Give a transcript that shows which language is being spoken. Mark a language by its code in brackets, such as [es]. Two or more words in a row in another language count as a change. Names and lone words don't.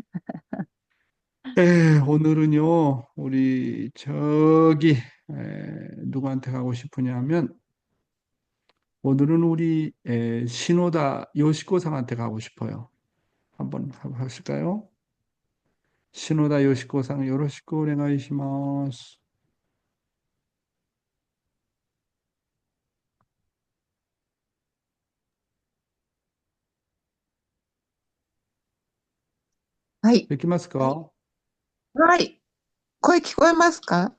[ko] 네, 오늘은요, 우리 저기 누구한테 가고 싶으냐면 오늘은 우리 신호다 요시코상한테 가고 싶어요. 한번 하실까요? 신호다 요시코상 [ja] よろしくお願いします. はい。できますか？はい。声聞こえますか？